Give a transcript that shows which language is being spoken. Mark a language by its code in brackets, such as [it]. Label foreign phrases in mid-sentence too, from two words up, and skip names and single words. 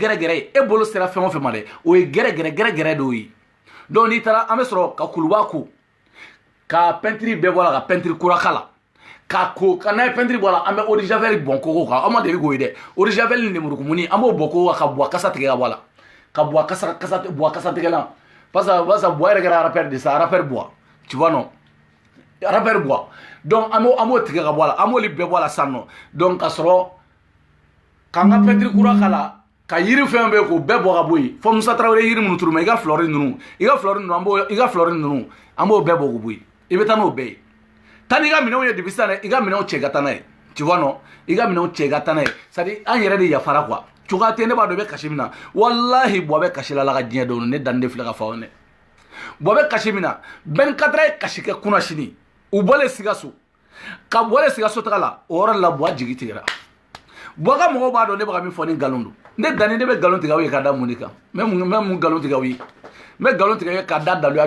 [bm] gɛrɛgɛrɛ ye e bolo sera fɛn o fɛn ma dɛ o ye gɛrɛgɛrɛ de ye donc n'i taara an bɛ sɔrɔ ka kuluba ko ka peinture bɛɛ bɔ a la ka peinture kura k'a la ka ko ka n'a ye peinture bɔ a la an bɛ [fr] eau de javel [bm] bɔn kogo kan aw ma deli k'o ye dɛ [fr] eau de javel [bm] ni lemurukumuni an b'o bɔ kogo kan ka buwa kasa tigɛ ka bɔ a la ka buwa kasa tigɛlan parce que buwa yɛrɛ kɛra rappeur de sa rappeur buwa [fr] tu vois non [bm] rappeur buwa donc an b'o tigɛ ka bɔ a la an b'olu bɛɛ bɔ a la sisan nɔ donc ka sɔrɔ k'an ka peinture kura k'a la ka yiri fɛn bɛ k'o bɛɛ bɔ ka bɔ yen fɔ Musa Tarawele yiri minnu turu ma i ka fleur ninnu an b'o bɛɛ bɔ k'o bɔ yen i bɛ taa n'o bɛɛ ye taa n'i ka minɛnw ye depuis sisan dɛ i ka minɛnw cɛ ka taa n'a ye [fr] tu vois non [bm] i ka minɛnw cɛ ka taa n'a ye [fr] c'est à dire [bm] an yɛrɛ de yafara quoi cogoya tɛ ne b'a dɔn i bɛ kasi min na walahi buwa bɛ kasi la ala ka diɲɛ dɔn ne dan de filɛ ka fɔ aw ɲɛna buwa bɛ kasi min na 24 heures ye kasi kɛ kunna sini u bɔlen Sikaso ka bɔlen Sikaso taga la o yɔrɔ la buwa jigi tigɛra buwa ka mɔgɔw b'a dɔn ne bɛ ka min fɔ ni nkalon don ne danni ne bɛ nkalon tigɛ aw ye ka da mun de kan n bɛ mun nkalon tigɛ aw ye n bɛ nkalon tigɛ ka da daluya